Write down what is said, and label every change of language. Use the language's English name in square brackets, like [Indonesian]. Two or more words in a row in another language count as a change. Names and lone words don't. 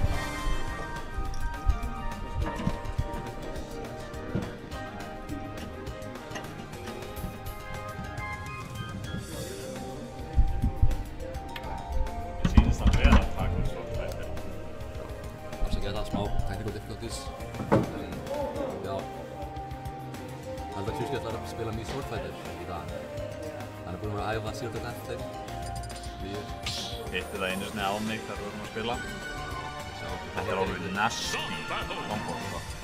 [Icelandic] Sýnist hann vera að taka út Swordfighterinn. Afsakið það smá [English] technical difficulties. [Icelandic] Já. Held að Kjuski ætlar að spila Mii Swordfighter í dag. Hann er búinn að æfa [English] Zero to Death [Icelandic] þeim. Hitti það einu sinni á mig þegar við vorum að spila. Þetta er alveg [English] nasty combo, [Icelandic] sko.